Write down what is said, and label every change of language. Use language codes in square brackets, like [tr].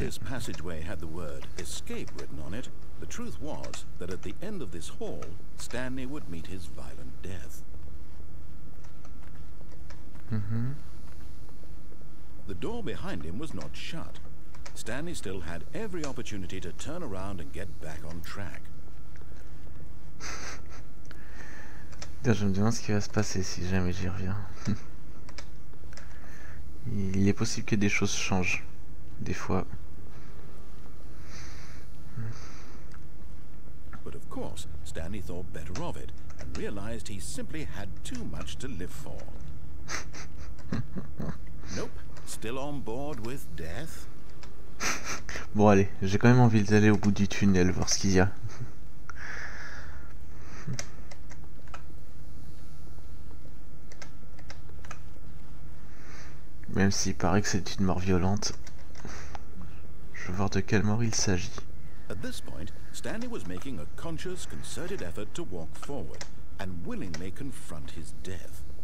[en] this passageway had the word escape written on it, the truth was that at the end of this hall, Stanley would meet his violent death. The door behind him was not shut. Stanley still had every opportunity to turn around and get back on track. [fr] Je me demande ce qui va se passer si jamais j'y reviens. Il est possible que des choses changent, des fois. [en] But of course, Stanley thought better of it and realized he simply had too much to live for. Nope, still on board with death. [fr] Bon allez, j'ai quand même envie d'aller au bout du tunnel, voir ce qu'il y a. Même s'il paraît que c'est une mort violente. Je veux voir de quelle mort il s'agit. [en] At this point, Stanley was making a conscious, concerted effort to walk forward and willingly confront his death.